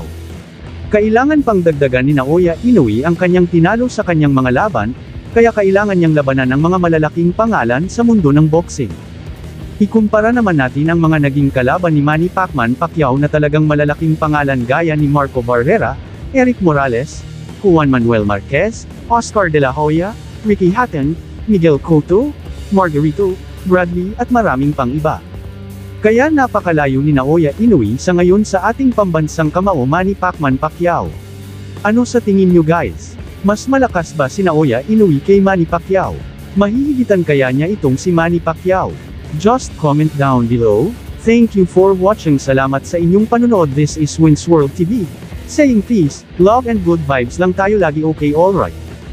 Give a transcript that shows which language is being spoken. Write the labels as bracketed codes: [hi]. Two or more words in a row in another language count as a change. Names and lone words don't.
[tl] Kailangan pang dagdagan ni Naoya Inoue ang kanyang tinalo sa kanyang mga laban, kaya kailangan niyang labanan ang mga malalaking pangalan sa mundo ng boxing. Ikumpara naman natin ang mga naging kalaban ni Manny Pacquiao na talagang malalaking pangalan gaya ni Marco Barrera, Eric Morales, Juan Manuel Marquez, Oscar De La Hoya, Ricky Hatton, Miguel Cotto, Margarito, Bradley at maraming pang iba. Kaya napakalayo ni Naoya Inoue sa ngayon sa ating pambansang kamao Manny Pacquiao. Ano sa tingin nyo guys? Mas malakas ba si Naoya Inoue kay Manny Pacquiao? Mahihigitan kaya niya itong si Manny Pacquiao? [en] Just comment down below. Thank you for watching. [tl] Salamat sa inyong panunood. [en] This is Wins World TV. Saying peace, love and good vibes [tl] lang tayo lagi. [en] Okay, alright.